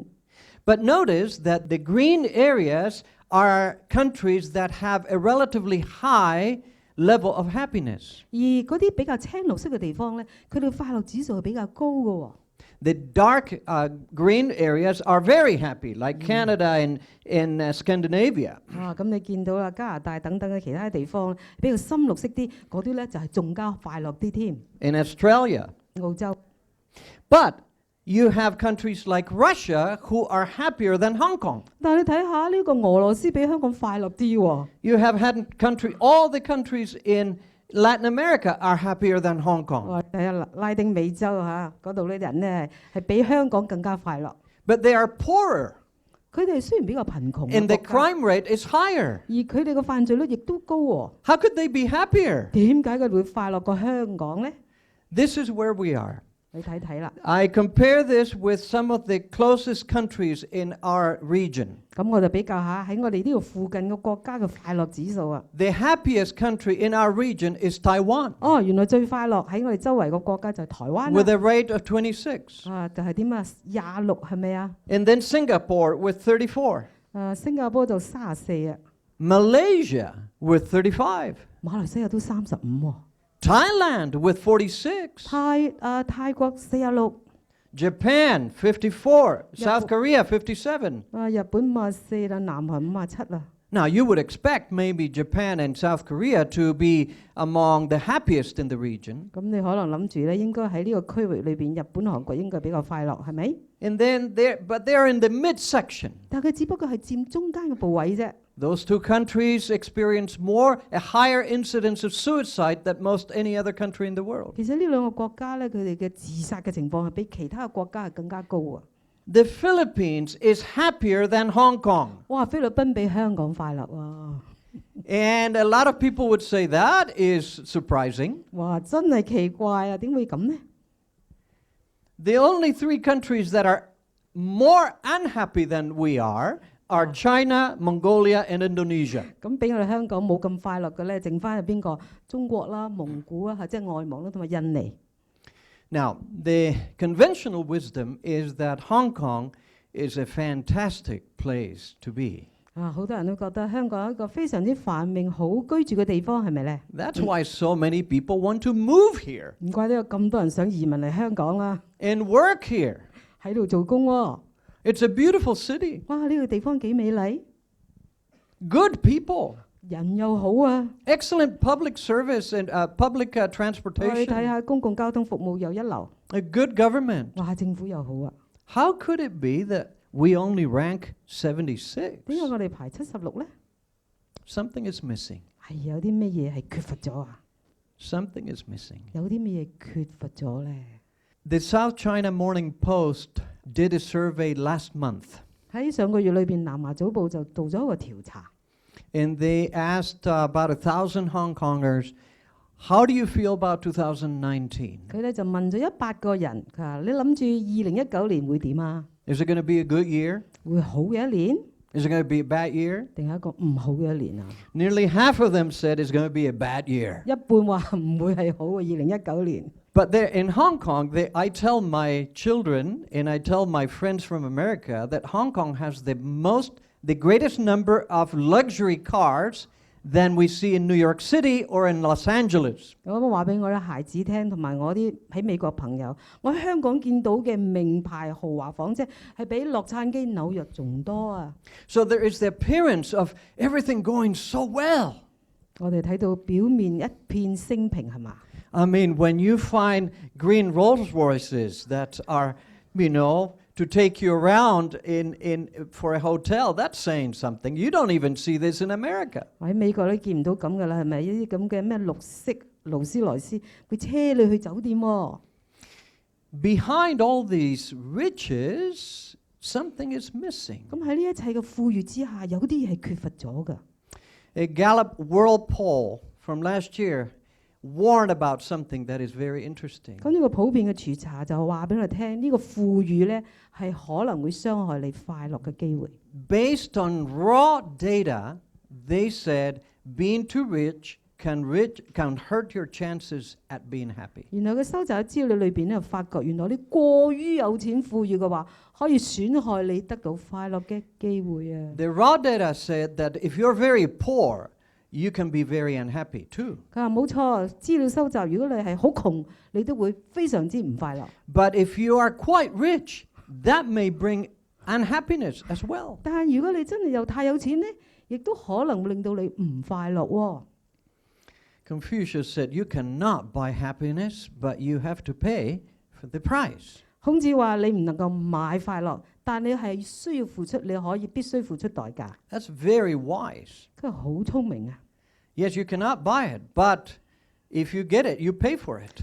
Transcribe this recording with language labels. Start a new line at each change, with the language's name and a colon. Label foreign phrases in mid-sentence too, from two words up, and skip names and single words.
English: But notice that the green areas are countries that have a relatively high level of happiness.
Cantonese: 而嗰啲比較青綠色嘅地方咧，佢哋快樂指數係比較高嘅喎。
English: The dark green areas are very happy, like Canada and in Scandinavia.
Cantonese: 咁你見到啦，加拿大等等嘅其他地方比較深綠色啲，嗰啲咧就係仲加快樂啲添。
English: In Australia.
Cantonese: 澳洲。
English: But you have countries like Russia who are happier than Hong Kong.
Cantonese: 但係你睇下呢個俄羅斯比香港快樂啲喎。
English: You have had all the countries in Latin America are happier than Hong Kong.
Cantonese: 我睇下拉丁美洲嗰度啲人咧係比香港更加快樂。
English: But they are poorer,
Cantonese: 佢哋雖然比較貧窮
English: and the
Cantonese: 嘅國家，
English: crime rate is higher.
Cantonese: 而佢哋嘅犯罪率亦都高喎。
English: How could they be happier?
Cantonese: 點解佢哋會快樂過香港咧？
English: This is where we are.
Cantonese: 你睇睇啦。
English: I compare this with some of the closest countries in our region.
Cantonese: 咁我就比較下喺我哋呢度附近嘅國家嘅快樂指數啊。
English: The happiest country in our region is Taiwan,
Cantonese: 哦，原來最快樂喺我哋周圍個國家就係台灣
English: with
Cantonese: 啦。
English: a rate of 26.
Cantonese: 就係點啊？26係咪啊？
English: And then Singapore with 34.
Cantonese: 新加坡就34啊，
English: Malaysia with 35.
Cantonese: 馬來西亞都35喎。
English: Thailand with 46.
Cantonese: 泰國46，
English: Japan 54. South Korea 57.
Cantonese: 日本54啦，南韓57啦。
English: Now, you would expect maybe Japan and South Korea to be among the happiest in the region.
Cantonese: 咁你可能諗住咧，應該喺呢個區域裏邊，日本、韓國應該比較快樂，係咪？
English: And then but they're in the midsection.
Cantonese: 但佢只不過係佔中間嘅部位啫。
English: Those two countries experience a higher incidence of suicide than most any other country in the world.
Cantonese: 其實呢兩個國家咧，佢哋嘅自殺嘅情況係比其他嘅國家係更加高啊！
English: The Philippines is happier than Hong Kong.
Cantonese: 哇，菲律賓比香港快樂喎！
English: And a lot of people would say that is surprising.
Cantonese: 哇，真係奇怪啊！點會咁呢？
English: The only three countries that are more unhappy than we are China, Mongolia, and Indonesia.
Cantonese: 咁比我哋香港冇咁快樂嘅咧，剩翻係邊個？中國啦、蒙古啊，即係外蒙啦，同埋印尼。
English: Now, the conventional wisdom is that Hong Kong is a fantastic place to be.
Cantonese: 好多人都覺得香港係一個非常之繁榮、好居住嘅地方，係咪咧？
English: That's why so many people want to move here
Cantonese: 唔怪得有咁多人想移民嚟香港啦，
English: and work here.
Cantonese: 喺度做工喎。
English: It's a beautiful city.
Cantonese: 哇！呢個地方幾美麗，
English: Good people.
Cantonese: 人又好啊。
English: Excellent public service and public
Cantonese: 我哋睇
English: transportation.
Cantonese: 下公共交通服務又一流，
English: A good government.
Cantonese: 哇！政府又好啊。
English: How could it be that we only rank 76?
Cantonese: 點解我哋排76咧？
English: Something is missing.
Cantonese: 係有啲乜嘢係缺乏咗啊？
English: Something is missing.
Cantonese: 有啲乜嘢缺乏咗咧？
English: The South China Morning Post did a survey last month.
Cantonese: 喺上個月裏邊，南華早報就做咗一個調查。
English: And they asked about 1,000 Hong Kongers, how do you feel about 2019?
Cantonese: 佢咧就問咗100個人，佢話：你諗住2019年會點啊？
English: Is it going to be a good year?
Cantonese: 會好嘅一年，
English: Is it going to be a bad year?
Cantonese: 定係一個唔好嘅一年啊？
English: Nearly half of them said it's going to be a bad year.
Cantonese: 一半話唔會係好嘅2019年。
English: But there in Hong Kong, I tell my children and I tell my friends from America that Hong Kong has the greatest number of luxury cars than we see in New York City or in Los Angeles.
Cantonese: 我話俾我啲孩子聽，同埋我啲喺美國朋友，我喺香港見到嘅名牌豪華房車係比洛杉磯、紐約仲多啊！
English: So there is the appearance of everything going so well.
Cantonese: 我哋睇到表面一片升平係嘛？
English: I mean, when you find green Rolls Royces that are, to take you around for a hotel, that's saying something. You don't even see this in America.
Cantonese: 喺美國都見唔到咁噶啦，係咪？呢啲咁嘅咩綠色勞斯萊斯會車你去酒店喎。
English: Behind all these riches, something is missing.
Cantonese: 咁喺呢一切嘅富裕之下，有啲嘢係缺乏咗㗎。
English: A Gallup World Poll from last year warned about something that is very interesting.
Cantonese: 咁呢個普遍嘅調查就話俾我哋聽，呢個富裕咧係可能會傷害你快樂嘅機會。
English: Based on raw data, they said being too rich can hurt your chances at being happy.
Cantonese: 原來佢收集嘅資料裏邊咧，發覺原來你過於有錢富裕嘅話，可以損害你得到快樂嘅機會啊！
English: The raw data said that if you're very poor, you can be very unhappy too.
Cantonese: 佢話冇錯，資料收集，如果你係好窮，你都會非常之唔快樂。
English: But if you are quite rich, that may bring unhappiness as well.
Cantonese: 但係如果你真係又太有錢咧，亦都可能會令到你唔快樂喎。
English: Confucius said, you cannot buy happiness, but you have to pay for the price.
Cantonese: 孔子話：你唔能夠買快樂，但你係需要付出，你必須付出代價。
English: That's very wise.
Cantonese: 佢好聰明啊！
English: Yes, you cannot buy it, but If you get it, you pay for it.